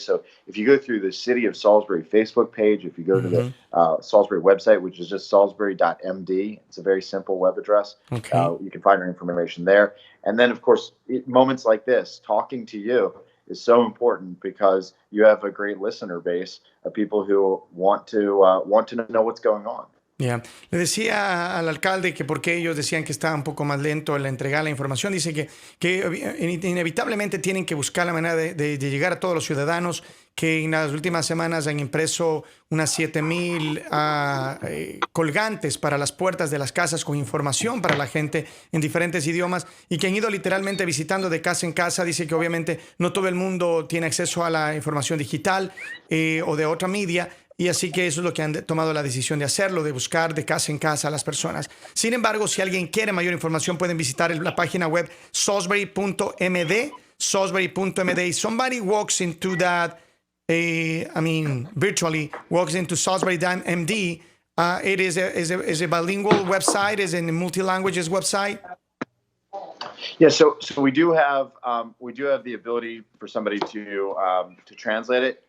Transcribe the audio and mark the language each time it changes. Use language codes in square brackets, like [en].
[en] So if you go through the City of Salisbury Facebook page, if you go to the Salisbury website, which is just salisbury.md, it's a very simple web address. Okay. You can find our information there. And then, of course, moments like this, talking to you, is so important because you have a great listener base of people who want to know what's going on. Yeah. [es] Le decía al alcalde que porque ellos decían que estaba un poco más lento en la entregar la información. Dice que inevitablemente tienen que buscar la manera de llegar a todos los ciudadanos, que en las últimas semanas han impreso unas 7,000 colgantes para las puertas de las casas con información para la gente en diferentes idiomas y que han ido literalmente visitando de casa en casa. Dice que obviamente no todo el mundo tiene acceso a la información digital o de otra media. Y así que eso es lo que han tomado la decisión de hacerlo, de buscar de casa en casa a las personas. Sin embargo, si alguien quiere mayor información, pueden visitar la página web salisbury.md, salisbury.md. [en] Somebody walks into that, virtually walks into Salisbury.md. It is a bilingual website, is a multi-languages website. Yeah, so we do have the ability for somebody to translate it.